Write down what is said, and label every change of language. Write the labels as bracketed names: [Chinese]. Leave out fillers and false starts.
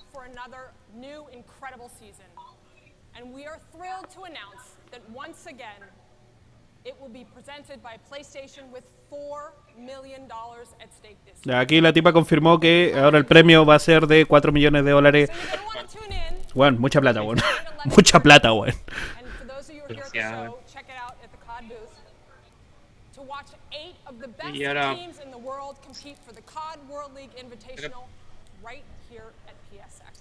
[English] Another new incredible season. And we are thrilled to announce that once again, it will be presented by PlayStation with $4 million at stake this year. [Spanish] Aquí la tipa confirmó que ahora el premio va a ser de $4 millones. Bueno, mucha plata, weón. Mucha plata, weón. [English] And for those of you who are here at the show, check it out at the COD booth. To watch 8 of the best teams in the world compete for the COD World League Invitational right here at PSX.